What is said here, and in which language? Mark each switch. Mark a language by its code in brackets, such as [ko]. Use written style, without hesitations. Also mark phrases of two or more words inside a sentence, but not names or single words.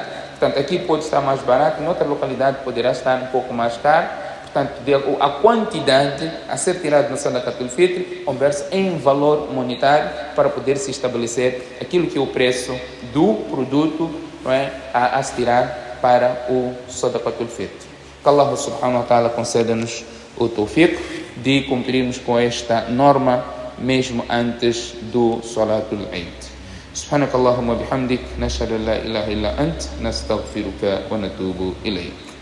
[pt] Portanto, aqui pode estar mais barato, noutra localidade poderá estar um pouco mais caro. Portanto, a quantidade a ser tirada no [ar] صدقة الفطر [pt] conversa em valor monetário, para poder se estabelecer aquilo que é o preço do produto, não é, a se tirar para o [ar] صدقة الفطر. [pt] Que [ar] الله سبحانه وتعالى [pt] conceda-nos o tawfiq de cumprirmos com esta norma mesmo antes do [ar] صلاة العيد. سبحانك اللهم وبحمدك نشهد أن لا إله إلا أنت نستغفرك ونتوب إليك.